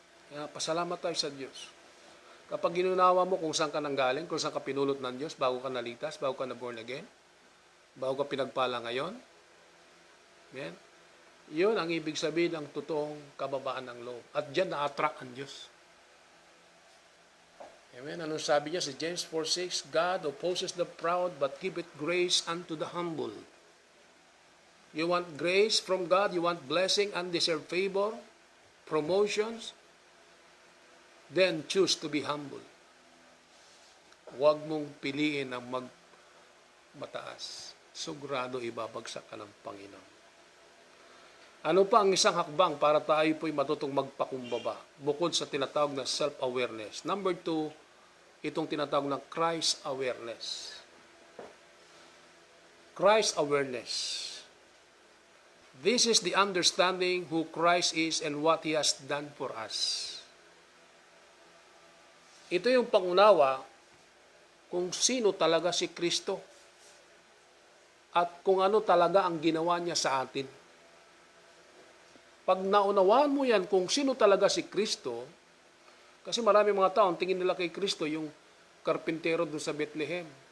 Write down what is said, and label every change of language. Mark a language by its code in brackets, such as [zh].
[tl] Kaya pasalamat tayo sa Diyos. Kapag ginunawa mo kung saan ka nanggaling, kung saan ka pinulot ng Diyos, bago ka naligtas, bago ka na born again, bago ka pinagpala ngayon, amen? Yun ang ibig sabihin ng totoong kababaan ng loob. At diyan na-attract ang Diyos. Amen? Anong sabi niya sa James 4:6? [en] God opposes the proud but giveth grace unto the humble. You want grace from God? You want blessing, undeserved favor? promotions, then choose to be humble. [tl] Huwag mong piliin ang magmataas. Sigurado ibabagsak ka ng Panginoon. Ano pa ang isang hakbang para tayo po'y matutong magpakumbaba? Bukod sa tinatawag na self-awareness. Number 2, itong tinatawag na Christ awareness. [en] Christ awareness. This is the understanding who Christ is and what He has done for us. [tl] Ito yung pangunawa kung sino talaga si Kristo at kung ano talaga ang ginawa niya sa atin. Pag naunawaan mo yan kung sino talaga si Kristo, kasi marami mga tao, ang tingin nila kay Kristo yung karpintero doon sa Bethlehem.